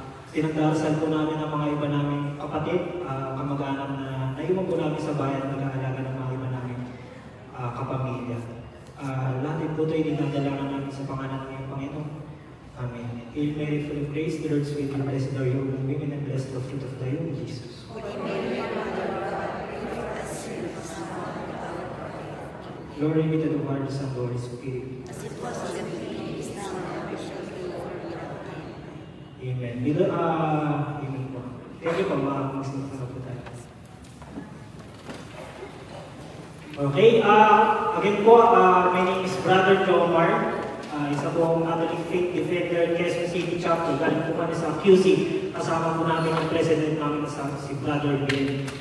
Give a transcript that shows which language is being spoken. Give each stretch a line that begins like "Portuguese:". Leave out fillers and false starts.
Filipino: Pinagdarasal po namin ang mga iba naming kapatid, kamag-anak na naiwan po namin sa bayan na nag-aalaga ng mga iba naming kapamilya. Lahat po ito ay dinadalanan namin sa pangalan ng iyong Panginoon. Amen.
English: Hail Mary, full of grace, the Lord is with you. Blessed are you among women, and blessed the fruit of thy womb, Jesus. Glory be to the Father, the Son, and the Holy Spirit. As it was in the beginning, is now, and ever shall be, world without end.
Filipino: Amen. Dito, amen po.
English: Thank you
Filipino: po, mga magsimula po tayo.
English: Okay, again po, my name is Brother Jomar.
Filipino: Isa po ang Catholic Faith Defender Quezon City Chapter. Galing po kami sa QC. Kasama po namin ang president namin si Brother Bill.